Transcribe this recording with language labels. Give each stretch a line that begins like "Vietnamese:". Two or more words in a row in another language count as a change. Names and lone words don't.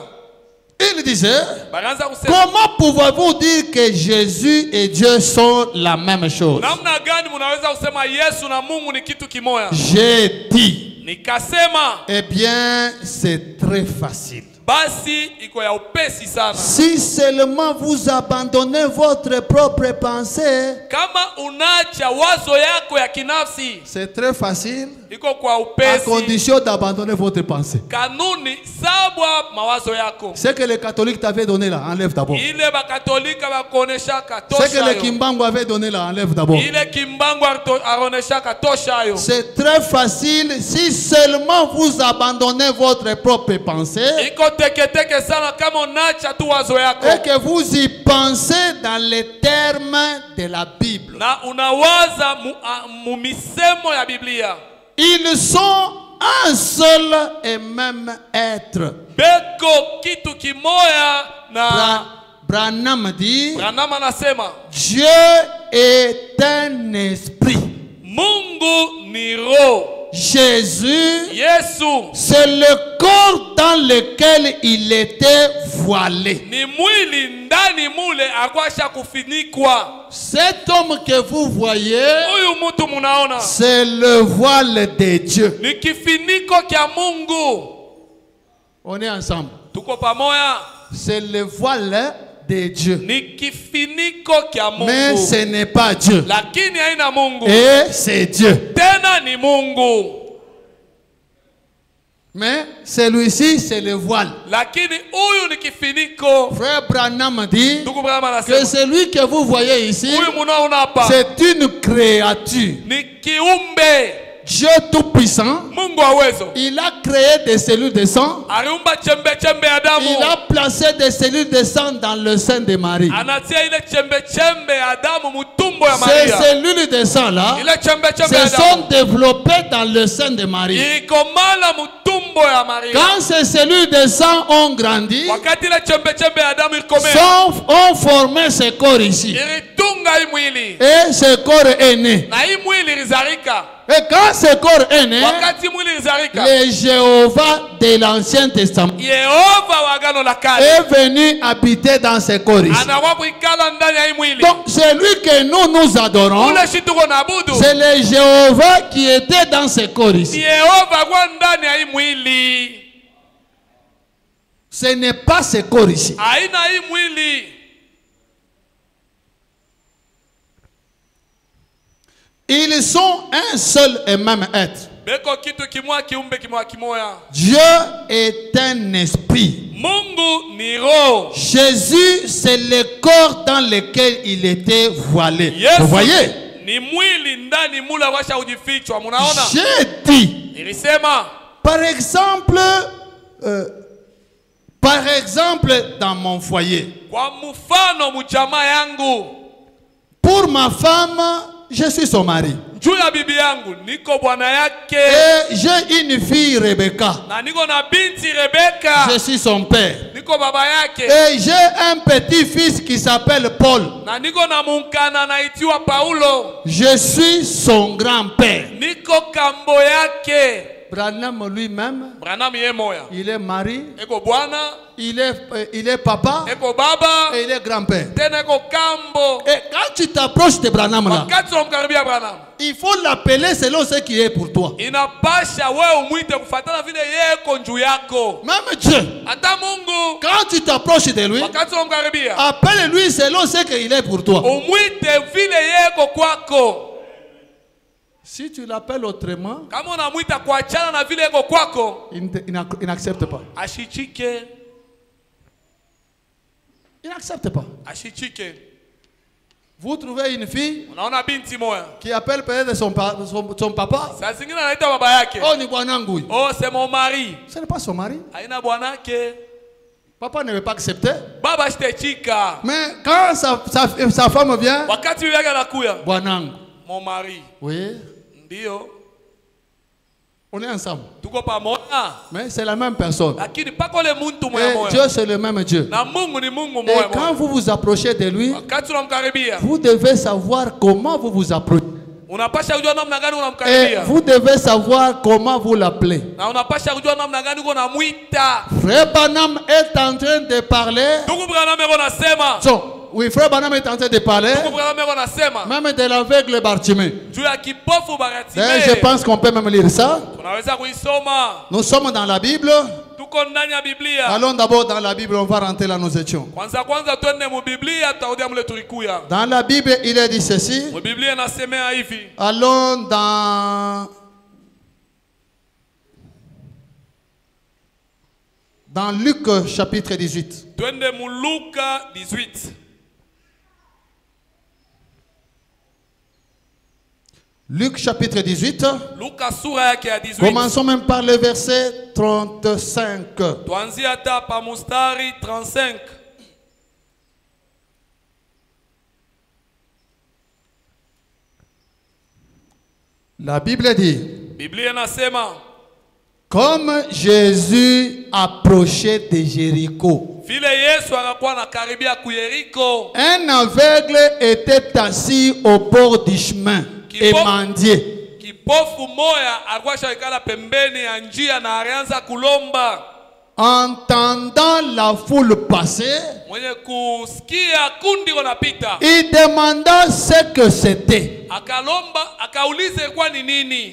French: Il disait,
Swahili: Banaanza kusema.
French: comment pouvez-vous dire que Jésus et Dieu sont la même chose?
Swahili: Namna gani munaweza kusema Yesu na Mungu ni kitu kimoya?
French: J'ai dit,
Swahili: Nikasema
French: eh bien, c'est très facile.
Swahili: basi iko ya upesi sana.
French: Si seulement vous abandonnez votre propre pensée,
Swahili: Kama unacha wazo yako ya kinafsi,
French: c'est très facile
Swahili: iko kwa
French: à
Swahili: upesi.
French: condition d'abandonner votre pensée.
Swahili: Kanuni sabwa mawazo yako.
French: Ce que les catholiques t'avaient donné là, enlève d'abord.
Swahili: Ile bakatolika bakoneshaka
French: Ce que
Swahili: tosha
French: les
Swahili: yo.
French: Kimbangu avaient donné là, enlève d'abord.
Swahili: Ile kimbangu aroneshaka tosha yo.
French: C'est très facile si seulement vous abandonnez votre propre pensée
Swahili: Iko teketeke sana kama unacha tu wazo yako.
French: et que vous y pensez dans les termes de la Bible.
Swahili: Na unawaza mu misemo ya Biblia.
French: Ils sont un seul et même être.
Swahili: Beko kitu kimoya na
French: Branham dit,
Swahili: Branham anasema
French: Dieu est un esprit.
Swahili: Mungu ni roho.
French: Jésus,
Swahili: Yesu
French: c'est le corps dans lequel il était voilé.
Swahili: ni mwili ndani mule akwasha kufinikwa.
French: Cet homme que vous voyez,
Swahili: Huyu mtu munaona
French: c'est le voile de Dieu.
Swahili: ni kifiniko kya Mungu.
French: On est ensemble.
Swahili: Tuko pamoja.
French: C'est le voile de Dieu.
Swahili: Ni kifiniko kya
French: Mais
Swahili: Mungu.
French: ce n'est pas Dieu.
Swahili: Lakini haina Mungu.
French: Et c'est Dieu.
Swahili: Tena ni Mungu.
French: Mais celui-ci, c'est le voile.
Swahili: lakini huyu ni kifiniko.
French: Frère Branham dit
Swahili: Ndugu Branham
French: que
Swahili: anasema
French: celui que vous voyez ici,
Swahili: huyu munaona hapa
French: c'est une créature.
Swahili: ni kiumbe.
French: Dieu Tout-Puissant,
Swahili: Mungu wa uwezo
French: il a créé des cellules de sang.
Swahili: aliumba chembe chembe ya damu.
French: Il a placé des cellules de sang dans le sein de Marie.
Swahili: Anatia ile chembe chembe ya damu mutumbo ya
French: Ces
Swahili: Maria.
French: cellules de sang-là
Swahili: Ile chembe chembe ya
French: se
Swahili: damu
French: sont développées dans le sein de Marie.
Swahili: ilikomala mutumbo ya Maria.
French: Quand ces cellules de sang ont grandi,
Swahili: Wakati ile chembe chembe ya damu ilikomea,
French: ont formé ce corps ici.
Swahili: ilitunga hii mwili
French: Et ce corps est né.
Swahili: na hii mwili ilizarika.
French: Et quand ce corps est né,
Swahili: Wakati mwili ilizarika,
French: le Jéhovah de l'Ancien Testament
Swahili: Yehova wa agano la kale
French: est venu habiter dans ce corps ici.
Swahili: anakuwa kuikala ndani ya hii mwili.
French: Donc, celui que nous adorons,
Swahili: Ule shi tuko naabudu
French: c'est le Jéhovah qui était dans ce corps
Swahili: ni
French: ici.
Swahili: Yehova kwa ndani ya hii mwili,
French: Ce n'est pas ce corps ici.
Swahili: haina hii mwili.
French: Ils sont un seul et même être.
Swahili: Beko kitu kimoya, kiumbe kimoya kimoya.
French: Dieu est un esprit.
Swahili: Mungu ni roho.
French: Jésus, c'est le corps dans lequel il était voilé.
Swahili: Yesu
French: Vous voyez?
Swahili: ni mwili ndani mula washa ujifichwa.
French: Munaona?
Swahili: J'ai dit,
French: Nilisema
Swahili: par exemple, dans mon foyer,
French: kwa mfano mjamaa yangu,
Swahili: pour ma femme, je suis son mari.
French: juu ya bibi yangu niko bwana yake,
Swahili: Et j'ai une fille, Rebecca.
French: na niko na binti Rebeka,
Swahili: Je suis son père.
French: niko baba yake,
Swahili: Et j'ai un petit-fils qui s'appelle Paul.
French: na niko na munkana naitiwa Paulo,
Swahili: Je suis son grand-père.
French: niko kambo yake.
Swahili: Branham lui-même,
French: Branham ye moya
Swahili: il est mari,
French: eko bwana,
Swahili: il est papa
French: eko baba,
Swahili: et il est grand-père.
French: tena eko kambo.
Swahili: Et quand tu t'approches de Branham là,
French: Wakati unamkaribia Branham,
Swahili: il faut l'appeler selon ce qui est pour toi.
French: inapasha wewe umwite kufuatana vile yeko njuu yako.
Swahili: Même Dieu,
French: Hata Mungu
Swahili: quand tu t'approches de lui,
French: wakati unamkaribia
Swahili: appelle-lui selon ce qu'il est pour toi.
French: umwite vile yeko kwako.
Swahili: Si tu l'appelles autrement,
French: Kama unamwita kuachana na vile yeko kwako,
Swahili: il n'accepte pas.
French: ashichike,
Swahili: Il n'accepte pas.
French: ashichike.
Swahili: Vous trouvez une fille
French: Unaona binti moya,
Swahili: qui appelle peut-être son papa.
French: saa zingine anaita baba yake, Oh, ni bwanangu. oh c'est mon mari, Ce n'est pas son mari.
Swahili: haina bwanake.
French: Papa ne veut pas accepter.
Swahili: Baba ashitechika.
French: Mais quand sa femme vient,
Swahili: Wakati bibi yake anakuya, bwanangu.
French: mon mari, Oui,
Swahili: ndio
French: on est ensemble.
Swahili: tuko pamoja,
French: Mais c'est la même personne.
Swahili: lakini pako le muntu moya
French: Et
Swahili: moya,
French: Dieu, c'est le même Dieu.
Swahili: na Mungu ni Mungu
French: Et
Swahili: moya
French: quand
Swahili: moya.
French: vous vous approchez de lui,
Swahili: Wakati unamkaribia,
French: vous devez savoir comment vous vous approchez.
Swahili: unapasha kujua namna gani
French: Et
Swahili: unamkaribia,
French: vous devez savoir comment vous l'appelez.
Swahili: na unapasha kujua namna gani uko namwita.
French: Frère Branham est en train de parler.
Swahili: Ndugu Branham eko nasema,
French: Oui, Frère Branham est en train de parler.
Swahili: ndugu Branham eko nasema
French: Même de l'aveugle Bartimée.
Swahili: juu ya kipofu
French: D'ailleurs, je
Swahili: Baratime.
French: pense qu'on peut même lire ça.
Swahili: Tunaweza kuisoma,
French: Nous sommes dans la Bible.
Swahili: tuko ndani ya Biblia.
French: Allons d'abord dans la Bible, on va rentrer là où nous étions.
Swahili: Kwanza twende mu Biblia, tutarudia mule tulikuya.
French: Dans la Bible, il est dit ceci.
Swahili: Mu Biblia inasemea hivi.
French: Allons dans Luc chapitre 18.
Swahili: Twende mu Luka 18.
French: Luc chapitre 18.
Swahili: Luka sura yake ya 18.
French: Commençons même par le verset 35.
Swahili: Tuanzie hata pa mustari 35.
French: La Bible dit,
Swahili: Biblia inasema
French: comme Jésus approchait de Jéricho,
Swahili: vile Yesu akakuwa anakaribia ku Yeriko,
French: un aveugle était assis au bord du chemin et mendiait.
Swahili: kipofu moya alikuwa shaikala pembeni ya njia na alianza kulomba.
French: Entendant la foule passer,
Swahili: Mwenye kusikia kundi konapita,
French: il demanda ce que c'était.
Swahili: akalomba, akaulize kwa ni nini.